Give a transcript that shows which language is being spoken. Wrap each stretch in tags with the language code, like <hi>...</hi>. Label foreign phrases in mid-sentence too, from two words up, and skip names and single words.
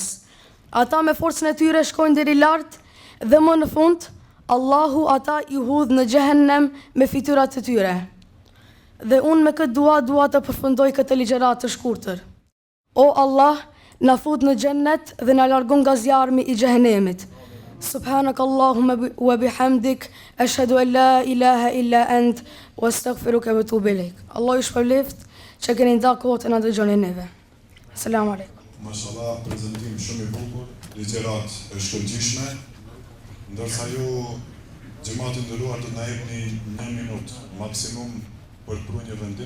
<sq>Ata me forcën e tyre shkojnë deri lart dhe më në fund Allahu ata i hudh në xhehenem me fytyrat e tyre. Dhe unë me këtë dua të përfundoj këtë ligjërat të shkurtër. O Allah, na fut në xhennet dhe na largon nga zjarmi i xhehenemit.</sq> <ar>سبحانك اللهم وبحمدك أشهد أن لا إله إلا أنت وأستغفرك وأتوب إليك.</ar> <sq>Allah ju shpërbleft që keni nda kohë na dëgjoni neve.</sq> <ar>السلام عليكم.</ar> <sq>Mashallah, prezantim shumë i bukur, ligjërat e shkëlqyeshme, ndërsa ju xhamati nderuar do të na jepni 1 minutë maksimum për prunjë vendim.</sq>